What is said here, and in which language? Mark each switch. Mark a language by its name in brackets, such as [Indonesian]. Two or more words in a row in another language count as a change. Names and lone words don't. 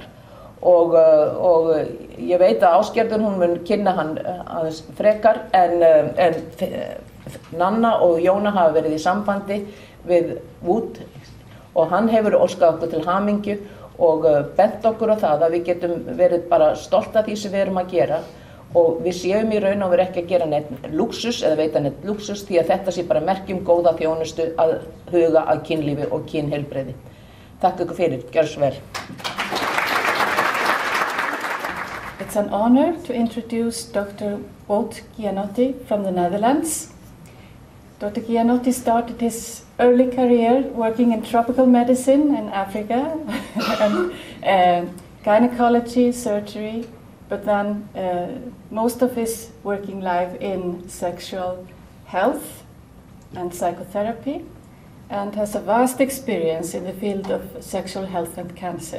[Icelandic] Og ég veit að Ásgerður hún mun kynna hann aðeins frekar en Nanna og Jóna hafa verið í sambandi við Woet og hann hefur óskað okkur til hamingju og bent okkur á það að við getum verið bara stolt af því sem við erum að gera og við séum í raun og veru ekki að gera neitt lúxus eða veita neitt lúxus því að þetta sé bara merkjum góða þjónustu að huga að kynlífi og kynheilbrigði. Takk ykkur fyrir, gjörðu svo vel. [English] It's an honor to introduce Dr. Woet Gianotti from the Netherlands. Dr. Gianotti started his early career working in tropical medicine in Africa and gynecology, surgery, but then most of his working life in sexual health and psychotherapy, and has a vast experience in the field of sexual health and cancer.